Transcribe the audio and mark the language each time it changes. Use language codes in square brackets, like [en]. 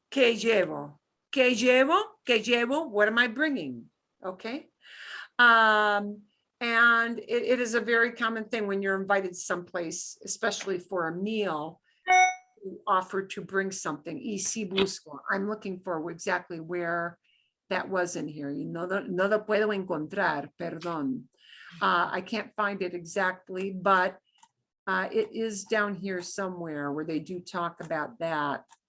[es] Que llevo? Que llevo? Que llevo? [en] What am I bringing? Okay. And it is a very common thing when you're invited someplace, especially for a meal, to offer to bring something. [es] Y si busco. [en] I'm looking for exactly where that was in here. [es] No lo puedo encontrar, perdón. [en] I can't find it exactly, but it is down here somewhere where they do talk about that.